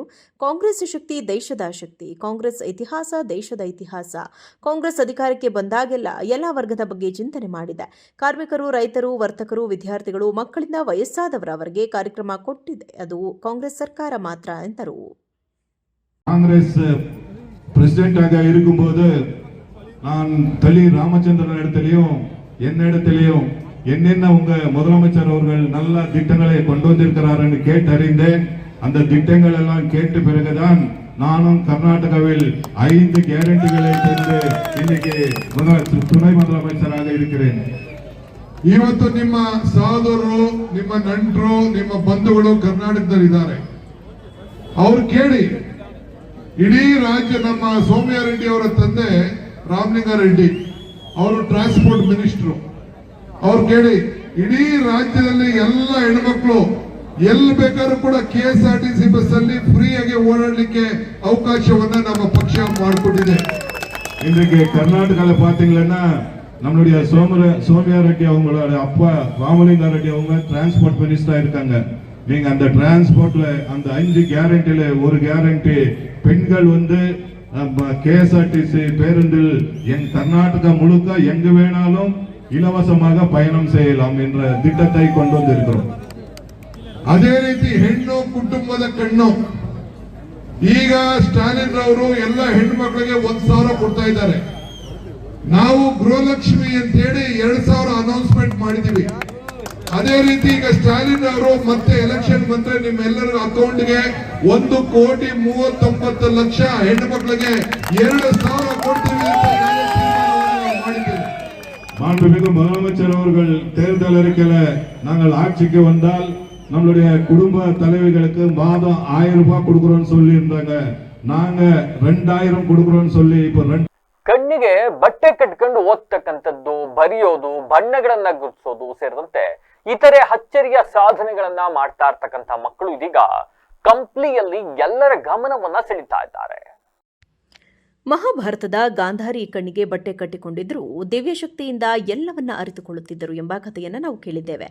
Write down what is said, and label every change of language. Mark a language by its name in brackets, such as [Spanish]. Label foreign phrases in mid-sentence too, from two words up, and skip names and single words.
[Kannada] ಕಾಂಗ್ರೆಸ್ ಶಕ್ತಿ ದೇಶದ ಶಕ್ತಿ, ಕಾಂಗ್ರೆಸ್ ಇತಿಹಾಸ ದೇಶದ ಇತಿಹಾಸ. ಕಾಂಗ್ರೆಸ್ ಅಧಿಕಾರಕ್ಕೆ ಬಂದಾಗೆಲ್ಲ ಎಲ್ಲ ವರ್ಗದ ಬಗ್ಗೆ ಚಿಂತನೆ ಮಾಡಿದೆ. ಕಾರ್ಮಿಕರು, ರೈತರು, ವರ್ತಕರು, ವಿದ್ಯಾರ್ಥಿಗಳು, ಮಕ್ಕಳಿಂದ ವಯಸ್ಸಾದವರವರೆಗೆ ಕಾರ್ಯಕ್ರಮ ಕೊಟ್ಟಿದೆ. ಅದು ಕಾಂಗ್ರೆಸ್ ಸರ್ಕಾರ ಮಾತ್ರ ಎಂದರು. [Tamil] காங்கிரஸ் பிரசிடென்டாக இருக்கும்போது நான் தலி ராமச்சந்திரன் இடத்திலையும் என்னிடத்திலையும் என்னென்ன உங்க முதலமைச்சர் அவர்கள் நல்ல திட்டங்களை கொண்டு வந்திருக்கிறார்கள் கேட்டறிந்தேன். அந்த திட்டங்கள் எல்லாம் கேட்ட பிறகுதான் நானும் கர்நாடகாவில் 5 கேரண்டிகளை தந்து இன்னைக்கு துணை முதலமைச்சராக இருக்கிறேன். [Kannada] ಇವತ್ತು ನಿಮ್ಮ ಸಹೋದರರು, ನಿಮ್ಮ ನೆಂಟರು, ನಿಮ್ಮ ಬಂಧುಗಳು ಕರ್ನಾಟಕದಲ್ಲಿದ್ದಾರೆ. ಅವ್ರು ಕೇಳಿ, ಇಡೀ ರಾಜ್ಯ ನಮ್ಮ ಸೋಮಯ್ಯ ರೆಡ್ಡಿ ಅವರ ತಂದೆ ರಾಮಲಿಂಗಾರೆಡ್ಡಿ ಅವರು [English] transport minister. [Kannada] ಅವ್ರು ಕೇಳಿ, ಇಡೀ ರಾಜ್ಯದಲ್ಲಿ ಎಲ್ಲ ಹೆಣ್ಮಕ್ಳು ಎಲ್ಲಿ ಬೇಕಾದ್ರೂ ಕೂಡ KSRTC ಬಸ್ ಅಲ್ಲಿ ಫ್ರೀಯಾಗಿ ಓಡಾಡಲಿಕ್ಕೆ ಅವಕಾಶವನ್ನ ನಮ್ಮ ಪಕ್ಷ ಮಾಡಿಕೊಟ್ಟಿದೆ. [Tamil] இன்றைக்கு கர்நாடகால பாத்தீங்கன்னா நம்மளுடைய சோமயா ரெட்டி அவங்களோட அப்பா ராமலிங்கா ரெட்டி அவங்க டிரான்ஸ்போர்ட் மினிஸ்டரா இருக்காங்க. நீங்க அந்த டிரான்ஸ்போர்ட்ல அந்த 5 கேரண்டில ஒரு கேரண்டி பெண்கள் வந்து KSRTC பேருந்தில் என் கர்நாடகா முழுக்க எங்கு வேணாலும் இலவசமாக பயணம் செய்யலாம் என்ற திட்டத்தை கொண்டு வந்திருக்கிறோம். [Kannada] ಅದೇ ರೀತಿ ಹೆಣ್ಣು ಕುಟುಂಬದ ಕಣ್ಣು. ಈಗ ಸ್ಟಾಲಿನ್ ಅವರು ಎಲ್ಲ ಹೆಣ್ಮಕ್ಳಿಗೆ 1,000 ಕೊಡ್ತಾ ಇದ್ದಾರೆ. ನಾವು ಗೃಹಲಕ್ಷ್ಮಿ ಅಂತ ಹೇಳಿ 2,000 ಅನೌನ್ಸ್ಮೆಂಟ್ ಮಾಡಿದೀವಿ. ಅದೇ ರೀತಿ ಈಗ ಸ್ಟಾಲಿನ್ ಅವರು ಮತ್ತೆ ಎಲೆಕ್ಷನ್ ಬಂದ್ರೆ ನಿಮ್ಮೆಲ್ಲರ ಅಕೌಂಟ್ಗೆ 1,39,00,000 ಹೆಣ್ಮಕ್ಳಿಗೆ 2,000 ಕೊಡ್ತೀವಿ ಅಂತ ಮಾಡಿದ್ದೇವೆ. [Tamil] மாண்புமிகு முதலமைச்சர் அவர்கள் தேர்தல் அறிக்கையில நாங்கள் ஆட்சிக்கு வந்தால் நம்மளுடைய குடும்ப தலைவிகளுக்கு மாதம் 1000 ரூபாய் கொடுக்குறோம்னு சொல்லி இருந்தாங்க. நாங்க 2000 கொடுக்குறோம்னு சொல்லி இப்போ [Kannada] ಕಣ್ಣಿಗೆ ಬಟ್ಟೆ ಕಟ್ಕೊಂಡು ಓದ್ತಕ್ಕಂಥದ್ದು, ಬರೆಯೋದು, ಬಣ್ಣಗಳನ್ನ ಗುರುತಿಸೋದು ಸೇರಿದಂತೆ ಇತರೆ ಅಚ್ಚರಿಯ ಸಾಧನೆಗಳನ್ನ ಮಾಡ್ತಾ ಇರ್ತಕ್ಕಂಥ ಮಕ್ಕಳು ಇದೀಗ ಕಂಪ್ಲಿಯಲ್ಲಿ ಎಲ್ಲರ ಗಮನವನ್ನ ಸೆಳೀತಾ ಇದ್ದಾರೆ. ಮಹಾಭಾರತದ ಗಾಂಧಾರಿ ಕಣ್ಣಿಗೆ ಬಟ್ಟೆ ಕಟ್ಟಿಕೊಂಡಿದ್ದರೂ ದಿವ್ಯಶಕ್ತಿಯಿಂದ ಎಲ್ಲವನ್ನ ಅರಿತುಕೊಳ್ಳುತ್ತಿದ್ದರು ಎಂಬ ಕಥೆಯನ್ನು ನಾವು ಕೇಳಿದ್ದೇವೆ.